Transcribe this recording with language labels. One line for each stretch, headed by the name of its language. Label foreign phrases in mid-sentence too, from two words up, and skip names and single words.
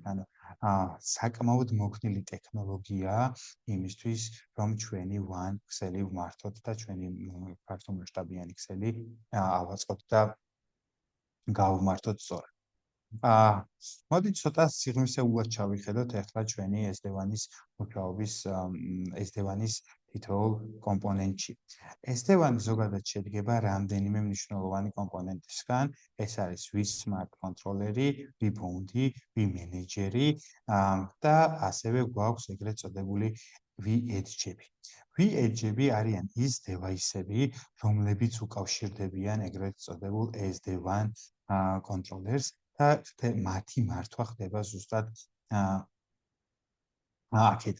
Georgian: ანუ საკმაოდ მოქნილი ტექნოლოგიაა იმისთვის, რომ ჩვენი WAN ქსელი ვმართოთ და ჩვენი ფართომასშტაბიანი ქსელი ავაწყოთ და გავმართოთ სწორად. მოდით ცოტა სიღრმისეულად ჩავიხედოთ ახლა ჩვენი SD-WAN-ის მუშაობის SD-WAN-ის თითოეულ კომპონენტში. SD-WAN ზოგადად შედგება რამდენიმე მნიშვნელოვანი კომპონენტისგან. ეს არის vSmart კონტროლერი, vBoundary, vManager-ი და ასევე გვაქვს ეგრეთ წოდებული vEdge-ები. vEdge-ები არიან ის დევაისები, რომლებიც უკავშირდებიან ეგრეთ წოდებულ SD-WAN კონტროლერს და მათი მართვა ხდება ზუსტად აქედან.